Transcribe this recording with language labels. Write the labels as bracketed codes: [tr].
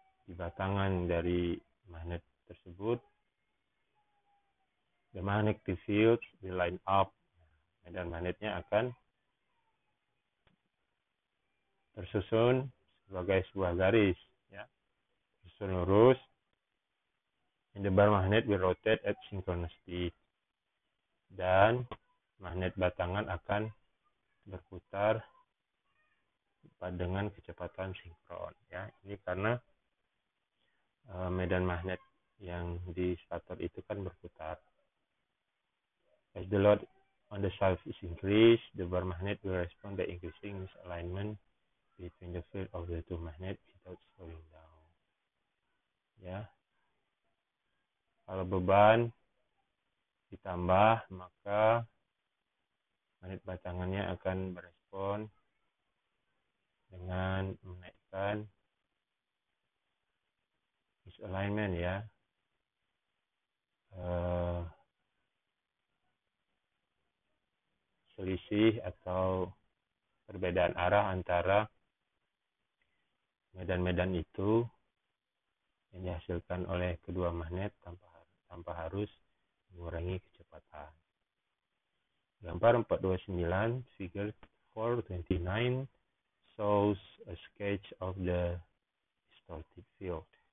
[id] batangan dari magnet tersebut, [en] the magnetic field will line up, [id] medan magnetnya akan tersusun sebagai sebuah garis, ya, tersusun lurus, [en] and the bar magnet will rotate at synchronous speed, [id] dan magnet batangan akan berputar dengan kecepatan sinkron, ya. Ini karena medan magnet yang di stator itu kan berputar. [en] As the load on the shaft is increased, the bar magnet will respond by increasing misalignment between the field of the two magnets without slowing down. [id] Ya, kalau beban ditambah, maka magnet batangannya akan berespon dengan menaikkan misalignment, ya, selisih atau perbedaan arah antara medan-medan itu yang dihasilkan oleh kedua magnet tanpa harus mengurangi kecepatan. Gambar 429, [en] figure 429 shows a sketch of the distorted field.